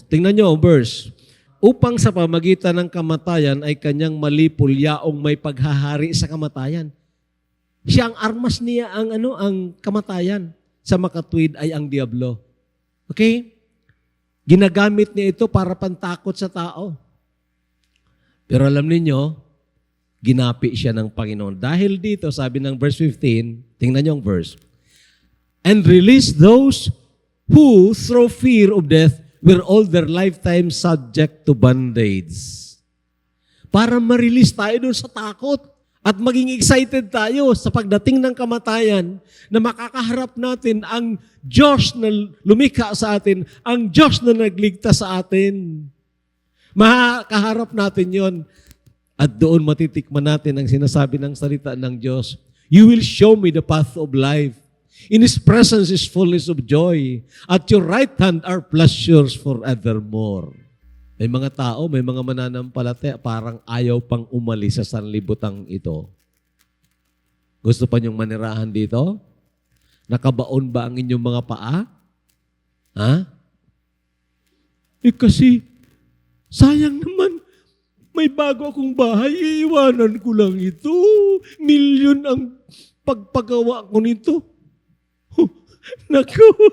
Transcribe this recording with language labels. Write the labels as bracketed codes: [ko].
[tl] Tingnan niyo ang verse. Upang sa pamagitan ng kamatayan ay kanyang malipol yaong may paghahari sa kamatayan. Siya ang armas niya ang kamatayan. Sa makatwid ay ang diablo. Okay? Ginagamit niya ito para pantakot sa tao. Pero alam niyo, ginapi siya ng Panginoon. Dahil dito, sabi ng verse 15, tingnan niyo ang verse, [en] and release those who, through fear of death, were all their lifetime subject to bondage. [tl] Para ma-release tayo doon sa takot at maging excited tayo sa pagdating ng kamatayan na makakaharap natin ang Diyos na lumikha sa atin, ang Diyos na nagligtas sa atin. Makakaharap natin yon. At doon matitikman natin ang sinasabi ng salita ng Diyos. [en] You will show me the path of life. In His presence is fullness of joy. At your right hand are pleasures forevermore. [tl] May mga tao, may mga mananampalataya, parang ayaw pang umalis sa sanlibutang ito. Gusto pa niyong manirahan dito? Nakabaon ba ang inyong mga paa? Ha? Kasi, sayang naman, may bago akong bahay, iiwanan ko lang ito. Milyon ang pagpagawa ko nito. Naku!